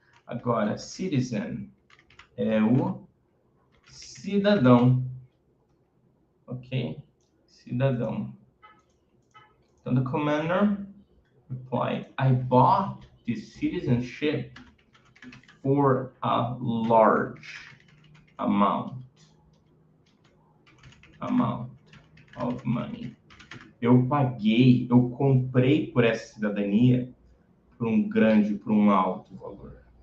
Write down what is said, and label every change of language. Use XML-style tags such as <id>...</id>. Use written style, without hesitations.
<pt>Agora, citizen é o cidadão, ok? Cidadão. Então,</pt> <en>the commander replied, I bought this citizenship for a large amount of money.</en> <pt>Eu comprei por essa cidadania por um alto valor.</pt>